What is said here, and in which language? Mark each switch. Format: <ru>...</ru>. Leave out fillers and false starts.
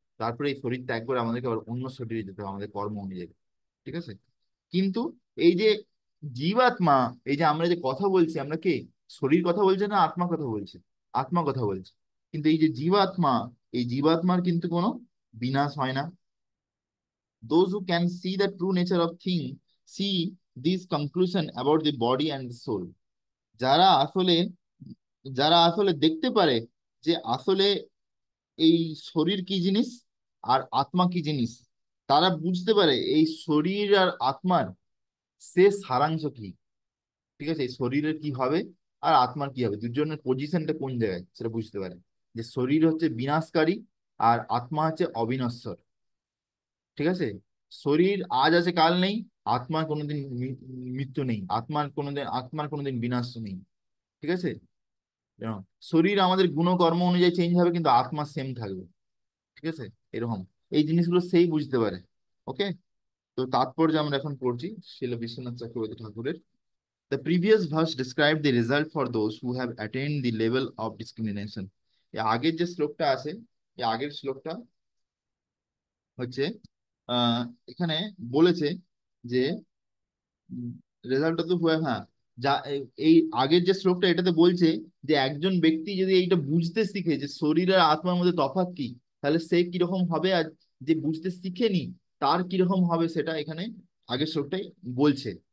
<bn>তারপরে এই শরীর ত্যাগ করে আমাদেরকে আবার অন্য শরীরে যেতে হবে আমাদের কর্ম অনুযায়ী। ঠিক আছে, কিন্তু এই যে জীবাত্মা, এই যে আমরা যে কথা বলছি, আমরা কে? শরীর কথা বলছে না আত্মা কথা বলছে? আত্মা কথা বলছে। কিন্তু এই যে জীবাত্মা, এই জীবাত্মার কিন্তু কোনো বিনাশ হয় না।</bn> <en>Those who can see the true nature of thing see this conclusion about the body and the soul.</en> <bn>যারা আসলে যারা আসলে দেখতে পারে যে আসলে এই শরীর কি জিনিস আর আত্মা কি জিনিস, তারা বুঝতে পারে এই শরীর আর আত্মার শেষ সারাংশ কি। ঠিক আছে, এই শরীরের কি হবে আর আত্মার কি হবে, দুজনের পজিশনটা কোন জায়গায়, সেটা বুঝতে পারে। যে শরীর হচ্ছে বিনাশকারী আর আত্মা হচ্ছে অবিনশ্বর। ঠিক আছে, শরীর আজ আছে কাল নেই, আত্মার কোনোদিন মৃত্যু নেই, আত্মার কোনোদিন বিনাশ নেই। ঠিক আছে, এরকম। শরীর আমাদের গুণকর্ম অনুযায়ী চেঞ্জ হবে, কিন্তু আত্মা সেম থাকবে। ঠিক আছে, এরকম। এই জিনিসগুলো সেই বুঝতে পারে। ওকে, তো তাৎপর্য আমরা এখন পড়ছি শিল বিশ্বনাথ চক্রবর্তী ঠাকুরের।</bn> <en>The previous verse described the result for those who have attained the level of discrimination.</en> <bn>এই আগের যে শ্লোকটা আছে, এই আগের শ্লোকটা হচ্ছে আহ এখানে বলেছে যে রেজাল্টটা তো হ্যাঁ, যা এই আগের যে শ্লোকটা এটাতে বলছে যে একজন ব্যক্তি যদি এইটা বুঝতে শিখে যে শরীর আর আত্মার মধ্যে তফাৎ কি, তাহলে সে কিরকম হবে, আর যে বুঝতে শিখেনি তার কিরকম হবে, সেটা এখানে আগের শ্লোকটাই বলছে।</bn>